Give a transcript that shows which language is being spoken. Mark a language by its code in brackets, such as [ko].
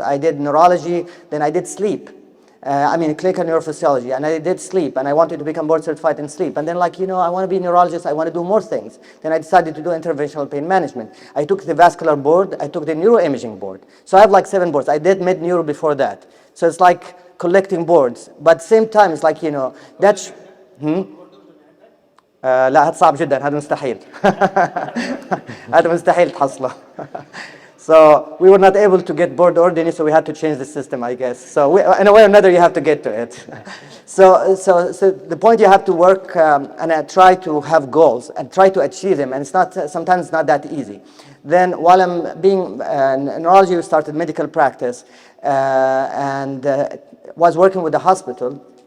[en] I did neurology, then I did sleep. Clinical neurophysiology, and I did sleep, and I wanted to become board certified in sleep. And then I want to be a neurologist, I want to do more things. Then I decided to do interventional pain management. I took the vascular board, I took the neuroimaging board. So I have like 7 boards. I did med-neuro before that. So it's like collecting boards. But at the same time, it's like, that's... [ar] لا هذا صعب جدا هذا مستحيل هذا مستحيل تحصله [en] So we were not able to get board ordinary, so we had to change the system, I guess. So in a way or another, you have to get to it. So the point, you have to work and try to have goals and try to achieve them, and it's not sometimes it's not that easy. Then while I'm being in neurology, we started medical practice and was working with the hospital.